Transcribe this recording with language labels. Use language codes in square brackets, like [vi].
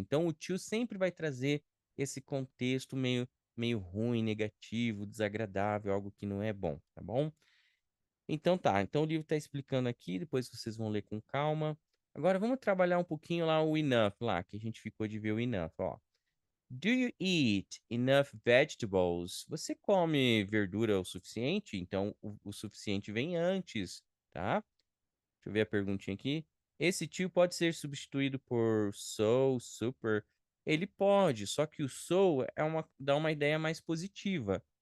[pt] Então, o tio sempre vai trazer esse contexto meio ruim, negativo, desagradável, algo que não é bom, tá bom? Então tá, então o livro está explicando aqui, depois vocês vão ler com calma. Agora vamos trabalhar um pouquinho lá o enough lá, que a gente ficou de ver o enough, ó. [en] Do you eat enough vegetables? [pt] Você come verdura o suficiente? Então o suficiente vem antes, tá? Deixa eu ver a perguntinha aqui. Esse tio pode ser substituído por so, super. Ele pode, só que o so dá uma ideia mais positiva.